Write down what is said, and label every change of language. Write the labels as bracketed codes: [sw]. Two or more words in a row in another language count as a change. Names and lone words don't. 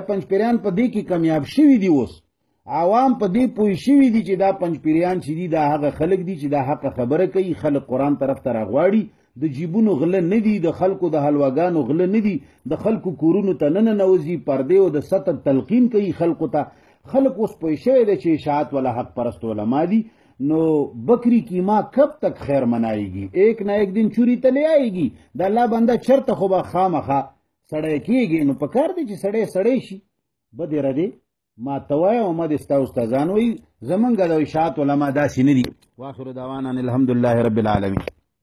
[ps] پنجپیریان په دې کې کامیاب شوي دي. اوس عوام په دې پوه شوي دي چې دا پنجپیریان چې دي دا هغه خلک دي چې دا حق خبره کوي. خلک قرآن طرف ته راغواړي. د جیبونو غله نه دي، د خلکو د حلواګانو غله نه دي، د خلکو کورونو ته نه ننوځي، پردې او د سطر تلقین کوي خلکو ته. خلک اوس پوه شوی دی چې اشاعت والا حق پرست علما دي. [ur] نو بکری کی ماں کب تک خیر منائے گی، ایک نہ ایک دن چوری تلے آئے گی. [ps] د الله بنده چرته خو به خامخا سړی کېږي. نو پکار دی چې سړی شي. بدې ردې ما ته وایه او ما دې ستا استادان وایي. زمونږ د اشاعت علما داسې نه دي. [ar] واخر دعوانا الحمدلله رب العالمین.